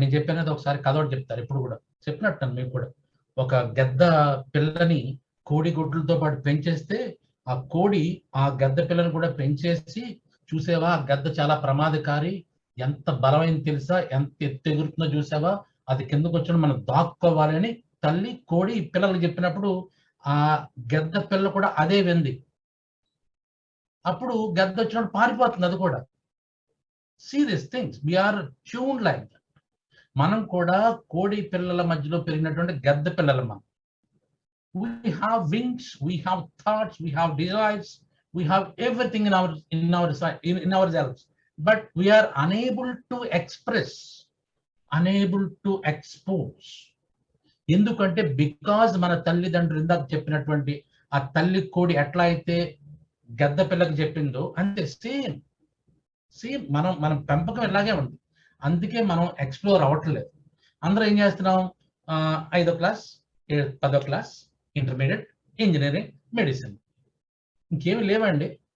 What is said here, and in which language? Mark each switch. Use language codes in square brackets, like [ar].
[te] నేను చెప్పాను కదా, ఒకసారి కథ ఒకటి చెప్తారు, ఇప్పుడు కూడా చెప్పినట్టు మీకు కూడా. ఒక గద్ద పిల్లని కోడి గుడ్లతో పాటు పెంచేస్తే ఆ కోడి ఆ గద్ద పిల్లని కూడా పెంచేసి, చూసావా ఆ గద్ద చాలా ప్రమాదకారి, ఎంత బలమైంది తెలుసా, ఎంత ఎత్తు ఎగురుతుందో చూసావా, అది కిందకు వచ్చిన మనం దాక్కోవాలి అని తల్లి కోడి పిల్లలకు చెప్పినప్పుడు ఆ గద్ద పిల్ల కూడా అదే వింది. అప్పుడు గద్ద వచ్చినప్పుడు పారిపోతుంది అది కూడా. [en] See this things, we're tune like that. [te] మనం కూడా కోడి పిల్లల మధ్యలో పెరిగినటువంటి గద్ద పిల్లలు. మనం [en] we have wings, we have thoughts, we have desires, we have everything in ourselves, but we are unable to express, unable to expose. [te] ఎందుకంటే బికాజ్ మన తల్లిదండ్రులు ఇందాక చెప్పినటువంటి ఆ తల్లి కోడి ఎట్లా అయితే గద్ద పిల్లకి చెప్పిందో అంతే సేమ్ మనం పెంపకం ఇలాగే ఉంది. అందుకే మనం ఎక్స్ప్లోర్ అవ్వట్లేదు. అందరూ ఏం చేస్తున్నాం, 5వ క్లాస్, 10వ క్లాస్, ఇంటర్మీడియట్, ఇంజనీరింగ్, మెడిసిన్, ఇంకేమి లేవండి.